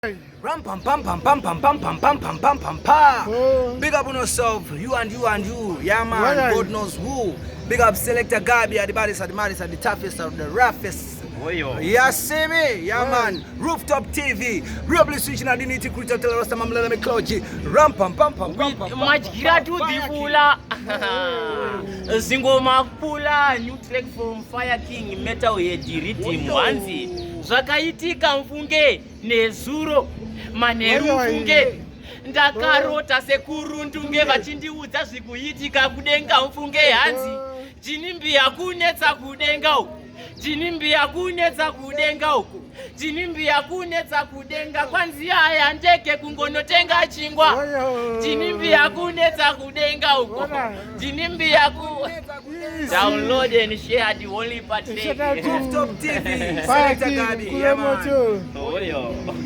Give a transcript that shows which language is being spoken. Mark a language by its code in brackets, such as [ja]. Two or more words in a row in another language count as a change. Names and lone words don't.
[en] Ram pam pam pam pam pam pam pam pam pam pam pam pam. Big up on yourself, you and you and you. Yeah man, God knows who. Big up Selector Gabi at the baddest, at the maddest, at the toughest, at the roughest. Yeah, see me? Yeah man. Rooftop TV. Really switching at the nitty gritty of the rest of my little clergy. Ram pam pam pam pam pam. Majira to the fula. Single Mapula, new track from Fire King Metal Diriti Hanzi. [sn] Zvakaitika mfunge nezuro maneru mfunge ndakarota sekuru ndunge vachindiudza zvikuitika kudenga mfunge Hanzi Ginimbi akunetsa kudenga uku Ginimbi akunetsa kudenga uku Ginimbi akunetsa kudenga kwanzi haya ndeke kungonotenga chingwa Ginimbi akunetsa kudenga uku Ginimbi [en] download and share the only part. Rooftop TV. Selector Gabi. Yeah man.